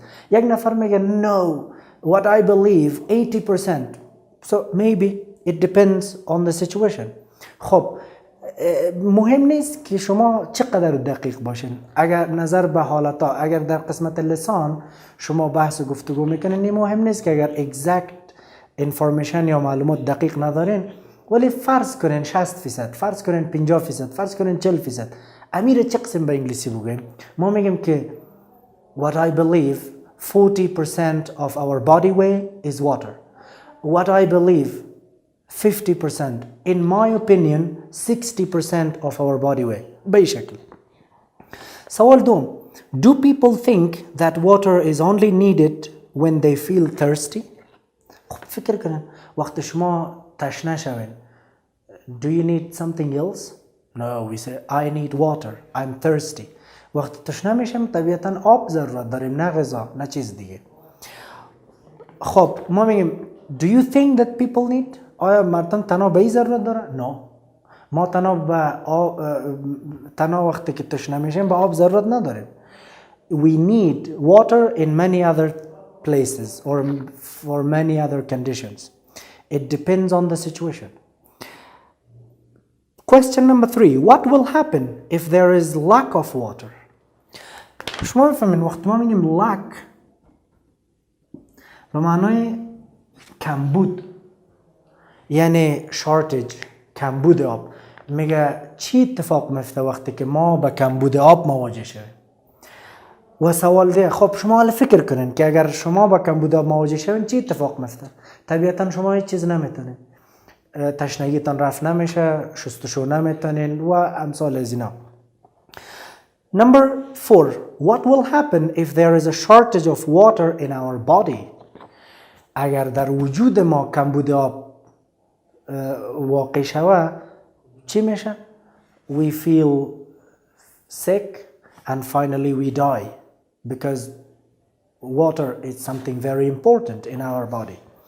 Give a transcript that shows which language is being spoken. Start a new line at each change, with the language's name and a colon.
Persian: یک نفر میگه
English: no what I believe 80%. So maybe it depends on the situation.
Persian: خب مهم نیست که شما چقدر دقیق باشین. اگر نظر به حالتا اگر در قسمت لسان شما بحث و گفتگو میکنین مهم نیست که اگر
English: exact information
Persian: یا معلومات دقیق ندارین ولی فرض کنین 60%، فرض کنین 50%، فرض کنین 40%. امیر چه قسم به انگلیسی بگیم؟ ما میگیم که
English: what I believe 40% of our body weight is water. What I believe 50%. In my opinion 60% of our body weight.
Persian: به این شکل. سوال دوم
English: Do people think that water is only needed when they feel thirsty?
Persian: خب فکر کنن وقت شما تشنه شوین
English: Do you need something else? No, we say I need water. I'm thirsty.
Persian: وقت تشنه میشم طبیعتا آب ضرورت داریم نه غذا نه چیز دیگه. خب ما میگیم
English: Do you think that people need?
Persian: آیا مردم تنها به این ضرورت داره؟ No. ما تنها وقتی که تشنه میشیم به آب ضرورت نداریم.
English: We need water in many other places or for many other conditions. It depends on the situation. Question number 3. What will happen if there is lack of water?
Persian: شما بفهمین وقتی ما میگیم lack به معنای کمبود، یعنی shortage، کمبود آب. میگه چی اتفاق میفته وقتی که ما با کمبود آب مواجه شویم؟ و سوال ده، خب شما حالا فکر کنین که اگر شما با کمبود آب مواجه شوین چی اتفاق میفته؟ طبیعتا شما هیچ چیز نمیتونین، تشنگیتان رفع نمیشه، شستشو نمیتونین و امثال از اینا.
English: Number 4. What will happen if there is a shortage of water in our body?
Persian: اگر در وجود ما کمبود آب واقع شوه چی میشه؟
English: We feel sick and finally we die because water is something very important in our body.